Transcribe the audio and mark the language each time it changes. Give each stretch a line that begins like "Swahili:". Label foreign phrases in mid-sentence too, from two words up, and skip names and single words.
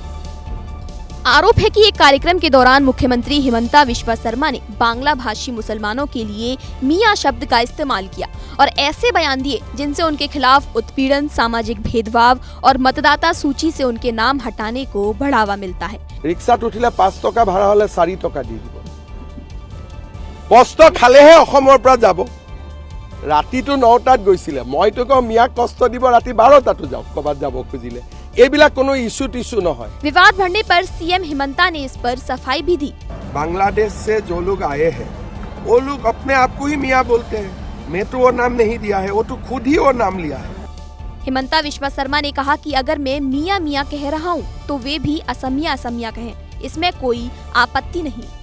Hindi: आरोप है कि एक कार्यक्रम के दौरान मुख्यमंत्री हिमंता विश्वा शर्मा ने बांग्ला भाषी मुसलमानों के लिए मियां शब्द का इस्तेमाल किया और ऐसे बयान दिए जिनसे उनके खिलाफ उत्पीड़न, सामाजिक भेदभाव और मतदाता सूची से उनके नाम हटाने को बढ़ावा मिलता है।
Assamese: ৰিক্সাত উঠিলে 5 টকা ভাড়া হ'লে 4 টকা দি দিব। কষ্ট খালেহে অসমৰ পৰা যাব। ৰাতিটো 9টাত গৈছিলে, মইতো কওঁ মিয়াক কষ্ট দিব ৰাতি 12টাতো যাওক কবাত যাব খুজিলে। এইবিলাক কোনো ইস্যু টিস্যू নহয়।
Hindi: विवाद बढ़ने पर सीएम हिमंता ने इस पर सफाई भी दी। बांग्लादेश से जो लोग आए हैं वो लोग अपने आप को ही मियाँ बोलते हैं। मैं तो वो नाम नहीं दिया है, वो तो खुद ही वो नाम लिया है। हिमंता विश्वा शर्मा ने कहा कि अगर मैं मियाँ मियाँ कह रहा हूँ तो वे भी असमिया असमिया कहें, इसमें कोई आपत्ति नहीं।